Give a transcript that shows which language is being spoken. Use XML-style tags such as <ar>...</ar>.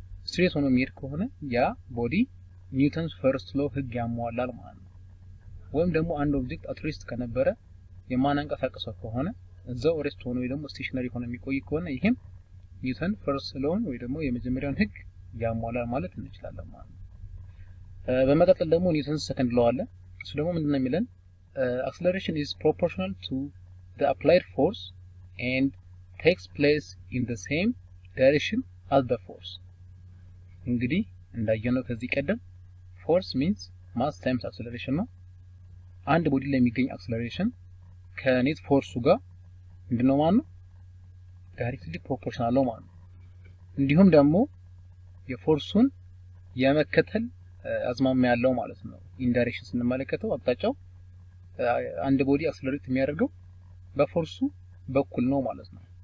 <am>ስትሬት ሆኖ የሚሄድ ከሆነ ያ ቦዲ ኒውተንስ ፈርስት ሎ ህግ ያሟላል ማለት ነው። ወይም ደግሞ አንድ ኦብጀክት አት ሬስት ከነበረ የማናንቀሳቀሰው ከሆነ እዛው ሬስት ሆኖ ወይ ደግሞ ስቴሽነሪ ሆኖ የሚቆይ ከሆነ ይሄም ኒውተን ፈርስት ሎውን ወይ ደግሞ የመጀመሪያውን ህግ ያሟላል ማለት እንችላለን ማለት ነው። በመቀጠል ደግሞ ኒውተን ሰከንድ ሎው አለ። እሱ ደግሞ ምንድነው የሚለን?</am> <en>acceleration is proportional to the applied force and takes place in the same direction as the force።</en> <am>እንግዲህ እንዳየነው ከዚህ ቀደም</am> <en>force means mass times acceleration</en> <am>ነው። አንድ ቦዲ ላይ የሚገኝ</am> <en>acceleration</en> <am>ከኔት ፎርሱ ጋር ምንድነው ማለት ነው? ዳይሬክትሊ ፕሮፖርሽናል ነው ማለት ነው። እንዲሁም ደግሞ የፎርሱን የመከተል አዝማሚያ ያለው ማለት ነው። ኢንዳይሬክሽን ስንመለከተው አቅጣጫው አንድ ቦዲ አክሰለሬት የሚያደርገው በፎርሱ በኩል ነው ማለት ነው።</am>